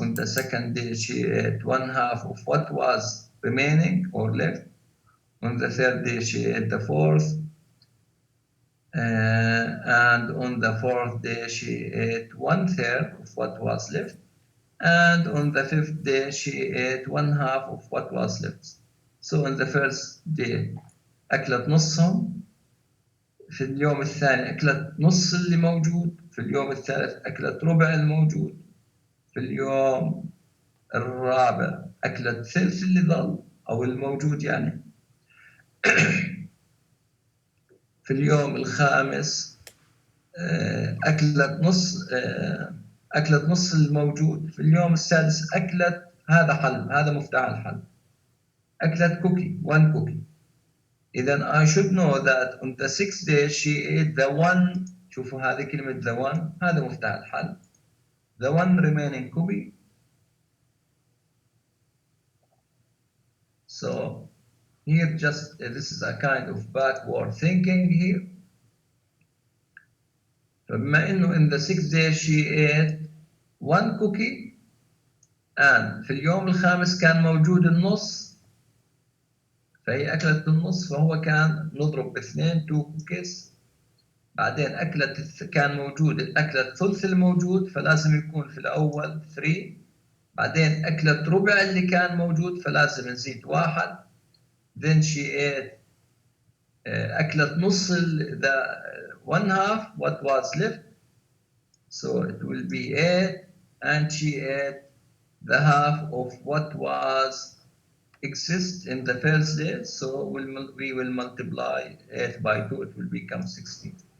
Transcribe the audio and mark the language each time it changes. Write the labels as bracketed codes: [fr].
[en] On the second day, she ate 1/2 of what was remaining or left. On the third day, she ate the fourth. and on the fourth day she ate 1/3 of what was left, and on the fifth day she ate 1/2 of what was left. So on the first day [ar] أكلت نصهم، في اليوم الثاني أكلت نص اللي موجود، في اليوم الثالث أكلت ربع الموجود، في اليوم الرابع أكلت ثلث اللي ظل أو الموجود يعني. في اليوم الخامس أكلت نص الموجود، في اليوم السادس أكلت، هذا حل، هذا مفتاح الحل، أكلت كوكي، 1 cookie. إذن [en] I should know that on the 6th day she ate the 1. [ar] شوفوا هذه كلمة the 1، هذا مفتاح الحل. [en] The 1 remaining cookie. So here just this is a kind of backward thinking here. [ar] فبما إنه [en] in the 6th day she ate 1 cookie and [ar] في اليوم الخامس كان موجود النص، فهي أكلت النص، فهو كان نضرب باثنين 2 cookies. بعدين كان موجود أكلت ثلث الموجود، فلازم يكون في الأول 3. بعدين أكلت ربع اللي كان موجود، فلازم نزيد 1. [en] Then she ate [ar] أكلت نص [en] the 1/2 what was left, so it will be 8, and she ate the half of what was exist in the first day, so we will multiply 8 by 2, it will become 16.